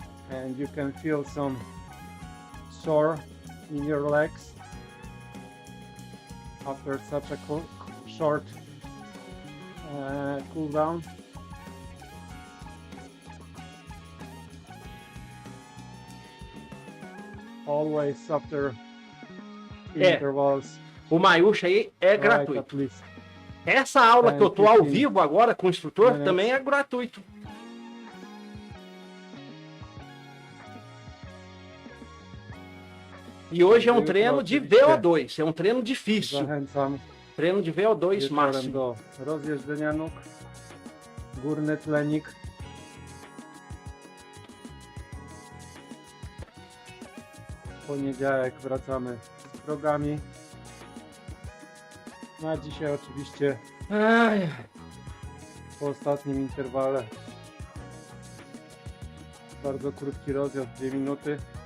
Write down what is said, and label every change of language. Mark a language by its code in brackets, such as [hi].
[en] And you can feel some sore in your legs after such a short cooldown. Always after intervals. [pt] O Mywhoosh aí é gratuito. Essa aula que eu tô ao vivo agora com o instrutor também é gratuito. E hoje é um treino de VO2, é um treino difícil. Treino de VO2 máximo. [pl] Do rozjeżdżenia nóg, górny tlenik. W poniedziałek wracamy z progami. Na dzisiaj oczywiście po ostatnim interwale bardzo krótki rozjazd, 2 minuty.